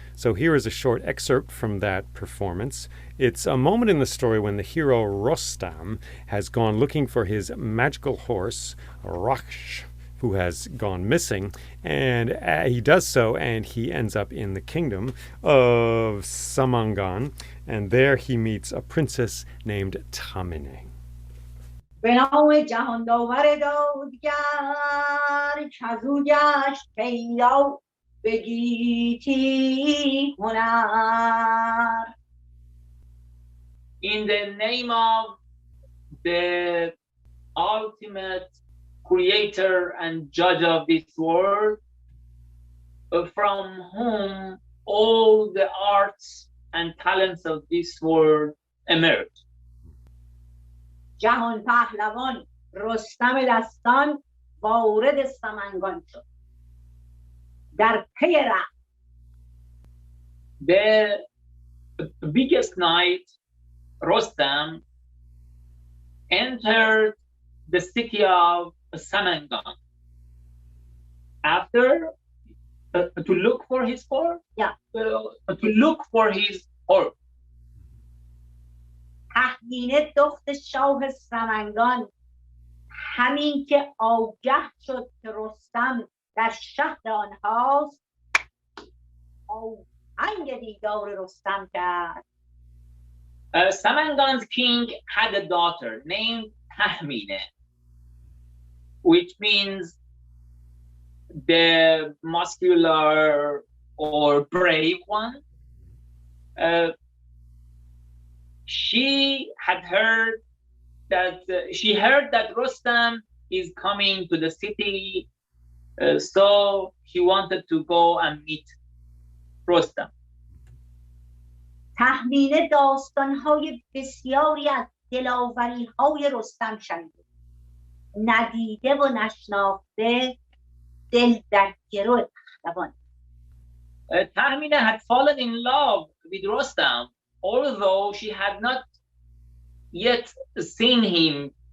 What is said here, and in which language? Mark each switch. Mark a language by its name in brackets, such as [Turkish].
[English] So here is a short excerpt from that performance. It's a moment in the story when the hero Rostam has gone looking for his magical horse, Raksh, who has gone missing, and he does so, and he ends up in the kingdom of Samangan, and there he meets a princess named Tamine. [Persian] به نام جهان داور دادگر کزو گشت پیدا به گیتی هنر. [English] In the name of the ultimate creator and judge of this world, from whom all the arts and talents of this world emerge. [Persian] جهان پهلوان رستم دستان وارد سمنگان شد. در پی رخت. [English] The biggest knight, Rostam, entered the city of Samangan after to look for his horse. Yeah. To look for his horse. [Persian] تهمینه دخت شاه سمنگان همین که آگه شد که رستم در شهر آنهاست آهنگ دیدار رستم کرد. [English] Samangan's king had a daughter named Tahmine, which means the muscular or brave one. She heard that Rostam is coming to the city, so she wanted to go and meet Rostam. [Persian] تهمینه داستانهای بسیاری از دلاوری‌های رستم شنیده، ندیده و نشناخته، دل در گرو پهلوان. [English] Tahmine had fallen in love with Rostam, although she had not yet seen him.